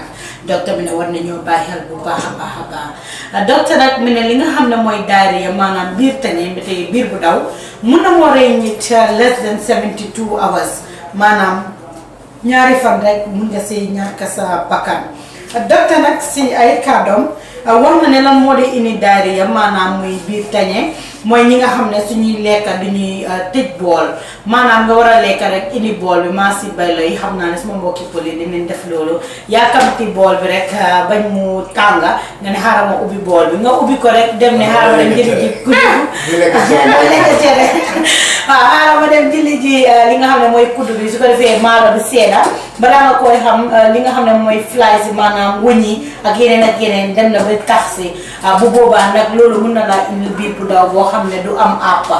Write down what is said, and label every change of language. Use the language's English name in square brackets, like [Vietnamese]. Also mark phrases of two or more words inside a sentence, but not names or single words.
[Wolof] Docteur bi ne war nañoo bàyyi xel bu baax a baax. Docteur nag mi ne li nga xam ne mooy diarrhea, maanaam biir tane mbete yi biir bu daw, mun na moo rey nit [English] less than 72 hours, [Wolof] maanaam ñaari fan rek mun nga si ñàkk sa bakkan. Docteur nag si ay kàddoom wax na ne lan moo di indi diarrhea, maanaam muy biir tañe, mooy ñi nga xam ne suñuy lekka duñuy tëj bool, maanaam nga war a lekka rek indi bool bi maa si bay la yi xam naa ne suma mbokki poli dinañ def loolu, yaakamti bool bi rek bañ mu tànga nga ne xaaral ma ubbi bool bi, nga ubbi ko rek dem ne xaaral ma dem jëli ji kuddu lekka cere waaw xaaral ma dem jëli ji li nga xam ne mooy kuddu bi, su ko defee maalo bi seeda balaa nga koy xam li nga xam ne mooy fly si maanaam wëñ yi ak yeneen dem na ba tax si bu boobaa nag loolu mën na laa indi biir bu daw boo xam ne du am àppa.